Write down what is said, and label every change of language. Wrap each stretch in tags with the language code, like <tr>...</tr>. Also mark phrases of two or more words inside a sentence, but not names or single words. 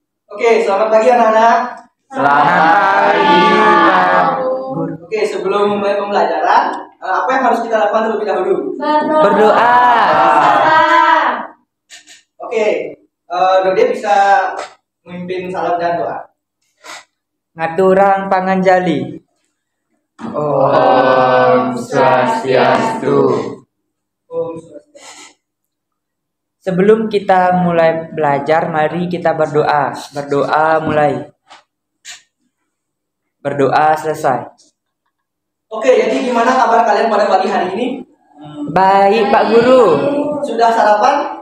<id>Oke, selamat pagi anak-anak. Selamat pagi, Pak Guru. Oke, sebelum memulai pembelajaran, apa yang harus kita lakukan terlebih dahulu? Berdoa. Oke, Dode bisa memimpin salam dan doa.</id> <ban>Ngaturang panganjali.</ban> <sa>Om Swastiastu. Om Swastiastu.</sa> <id>Sebelum kita mulai belajar, mari kita berdoa. Berdoa mulai. Berdoa selesai. Oke, jadi gimana kabar kalian pada pagi hari ini? Baik, Pak Guru. Sudah sarapan?</id>